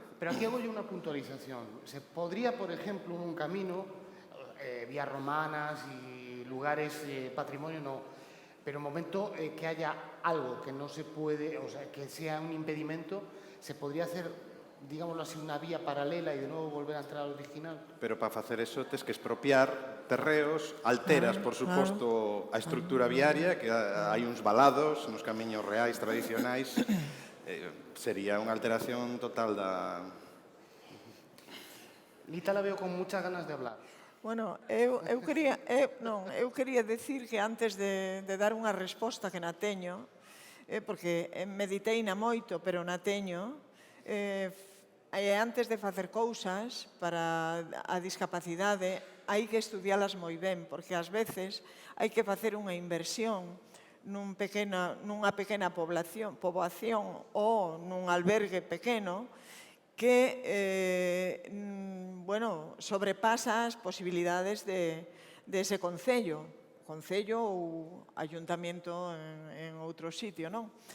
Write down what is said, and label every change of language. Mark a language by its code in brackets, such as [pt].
[es] Pero aquí hago yo una puntualización. Se podría, por ejemplo, un camino, vías romanas y lugares, patrimonio, no, pero en el momento que haya algo que no se puede, o sea, que sea un impedimento, se podría hacer, digámoslo así, una vía paralela y de nuevo volver a entrar al original. [gl] Pero para facer eso tes que expropiar terreos, alteras, por suposto, a estructura viaria, que hai uns valados nos camiños reais tradicionais, sería unha alteración total da... [es] Lita la veo con muchas ganas de hablar. [gl] Bueno, eu quería decir que antes de dar unha resposta que na teño, porque meditei na moito, pero na teño, antes de facer cousas para a discapacidade, hai que estudialas moi ben, porque ás veces hai que facer unha inversión nunha pequena poboación ou nun albergue pequeno que sobrepasa as posibilidades de ese concello ou ayuntamento en outro sitio, non?